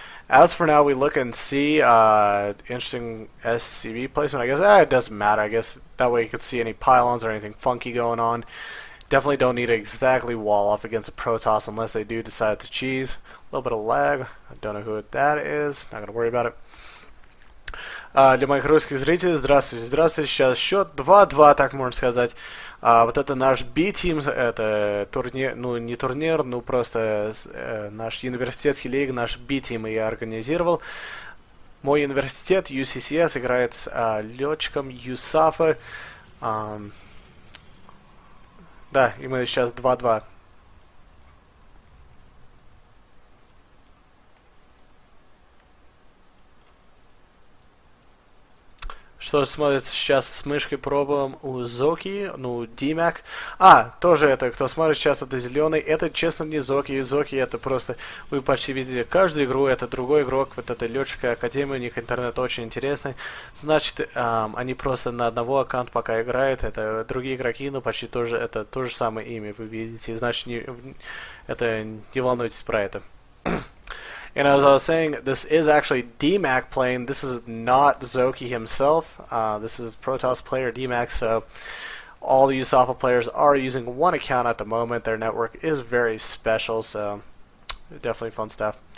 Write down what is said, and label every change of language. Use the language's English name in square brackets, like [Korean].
[English] As for now, we look and see interesting SCV placement. I guess it doesn't matter. I guess that way you could see any pylons or anything funky going on. Definitely don't need to exactly wall off against a Protoss unless they do decide to cheese. A little bit of lag. I don't know who that is. Not going to worry about it. [Russian] Для моих русских зрителей, здравствуйте, здравствуйте, сейчас счет 2-2, так можно сказать. Вот это наш B-Team, это турнир, ну не турнир, ну просто наш университетский лиг, наш B-Team я организировал. Мой университет, UCCS, играет с летчиком USAFA. Да, и мы сейчас 2-2. Что смотрится сейчас с мышкой, пробуем у Зоки, ну, Димак. Тоже это, кто смотрит сейчас, это зеленый. Это, честно, не Зоки. Зоки это просто, вы почти видели каждую игру, это другой игрок, вот это летчика Академия, у них интернет очень интересный. Значит, они просто на одного аккаунта пока играют, это другие игроки, но почти тоже, это то же самое имя, вы видите. Значит, не волнуйтесь про это. [English] And as I was saying, this is actually DMAC playing. This is not Zoki himself. This is Protoss player DMAC, so all the USAFA players are using one account at the moment. Their network is very special, so definitely fun stuff.